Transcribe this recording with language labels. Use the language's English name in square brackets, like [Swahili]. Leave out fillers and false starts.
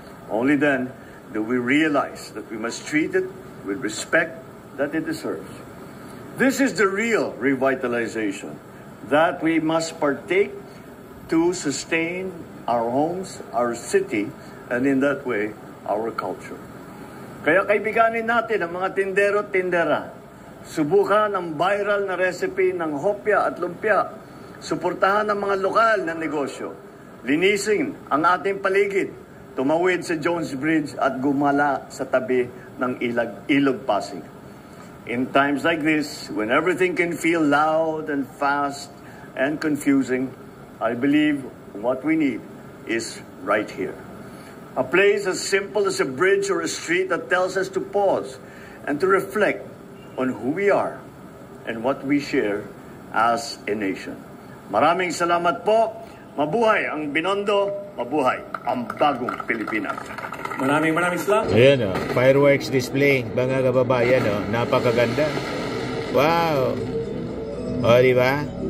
[English] Only then do we realize that we must treat it with respect that it deserves. This is the real revitalization that we must partake to sustain our homes, our city, and in that way, our culture. [Filipino] Kaya kaibiganin natin ang mga tindero at tindera. Subukan ang viral na recipe ng hopya at lumpia. Suportahan ang mga lokal na negosyo. Linisin ang ating paligid. Tumawid sa Jones Bridge at gumala sa tabi ng Ilog Pasig. [English] In times like this, when everything can feel loud and fast and confusing, I believe what we need is right here. A place as simple as a bridge or a street that tells us to pause and to reflect on who we are and what we share as a nation. [Filipino] Maraming salamat po. Mabuhay ang Binondo, mabuhay ang bagong Pilipinas. Maraming salamat. Ayan o, fireworks display, mga kababayan o, napakaganda. Wow! O, di ba?